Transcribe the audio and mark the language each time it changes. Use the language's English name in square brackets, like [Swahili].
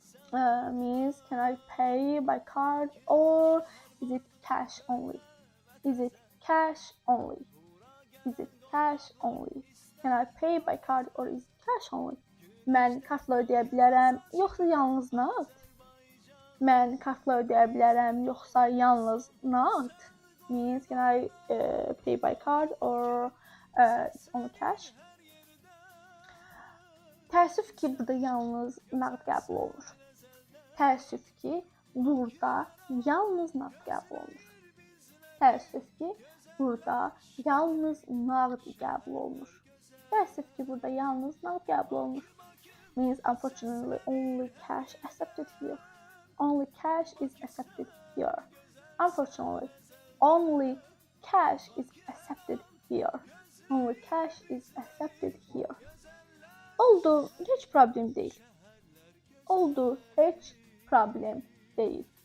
[English] Means, can I pay by card or is it cash only? Is it cash only? Is it cash only? Can I pay by card or is it cash only? [Azerbaijani] Mən kartla ödəyə bilərəm, yoxsa yalnız nağd? Mən kartla ödəyə bilərəm, yoxsa yalnız nağd? [English] Means, can I pay by card or it's only cash? [Azerbaijani] Təəssüf ki, burada yalnız nağd qəbul olunur. Təəssüf ki, burada yalnız nağd qəbul olunur. Təəssüf ki, burada yalnız nağd qəbul olunur. Təəssüf ki, burada yalnız nağd qəbul olunur. [English] Means, unfortunately, only cash accepted here. Only cash is accepted here. Unfortunately, only cash is accepted here. Only cash is accepted here. [Azerbaijani] Oldu, heç problem deyil. Oldu, heç problem deyil.